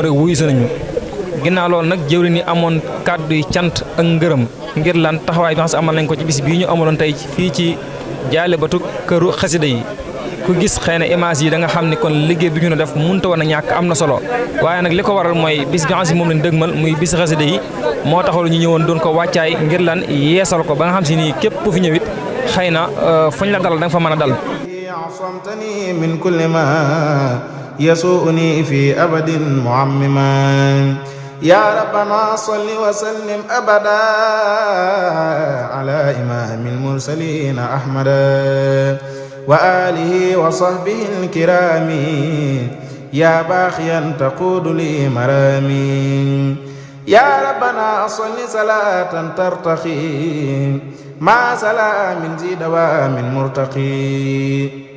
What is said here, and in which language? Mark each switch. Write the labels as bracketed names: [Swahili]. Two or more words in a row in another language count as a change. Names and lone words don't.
[Wolof] rek wuyu si nañu ginnaaw loolu nag jëwriñ yi amoon kàddu yi cant ak ngërëm ngir lan taxawaay bi nga xam si amal nañ ko ci bis bii ñu amaloon tey fii ci jaalibatu këru xasida yi ku gis xëy na image yi da nga xam ne kon liggéey bi ñu def mënta woon a ñàkk am na solo waaye nag li ko waral mooy bis bi nga xam si moom lañ dëgmal muy bis xasida yi moo taxawul ñu ñëwoon doon ko wàccaay ngir lan yeesal ko ba nga xam si nii képp ku fi ñëwit xëy na fuñ la dalal da nga fa mën a dal [Arabic] عصمتني من كل ما يسوءني في أبد معمما يا ربنا صل وسلم أبدا على إمام المرسلين أحمد وآله وصحبه الكرام يا باخيا تقود لي مرامي يا ربنا صل صلاة ترتقي مع سلام ذي دوام مرتقي